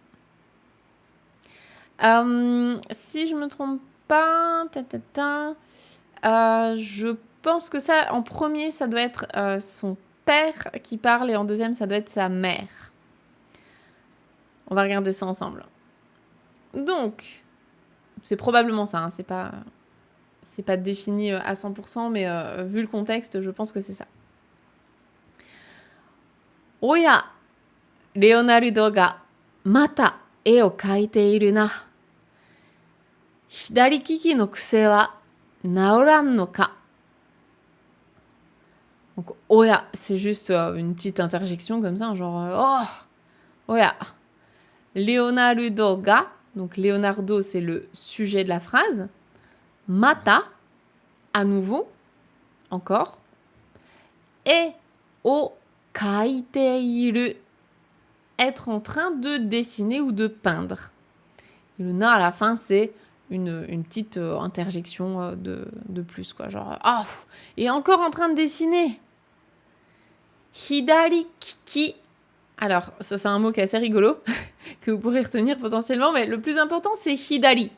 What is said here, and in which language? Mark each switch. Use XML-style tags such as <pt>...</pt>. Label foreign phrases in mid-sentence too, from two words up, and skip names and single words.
<fr>Si je me trompe pas, je pense que ça, en premier, ça doit être son père qui parle et en deuxième, ça doit être sa mère. On va regarder ça ensemble. Donc, c'est probablement ça, hein, c'est pas défini à 100%, mais vu le contexte, je pense que c'est ça.</fr> <ja>おや、レオナルドがまた絵を描いているな. 左利きの癖は直らんのか.</ja> <fr>Donc, oya, c'est juste une petite interjection comme ça, genre oh, oya. Leonardo ga, donc Leonardo, c'est le sujet de la phrase. Mata, à nouveau, encore.</fr> <ja>絵を描いている,</ja> <fr>être en train de dessiner ou de peindre. Et le na à la fin, c'est une petite interjection de plus, quoi. Genre, oh, et encore en train de dessiner.</fr> <ja>左利き.</ja> <fr>Alors, ça, c'est un mot qui est assez rigolo, que vous pourrez retenir potentiellement, mais le plus important, c'est hidari.</fr>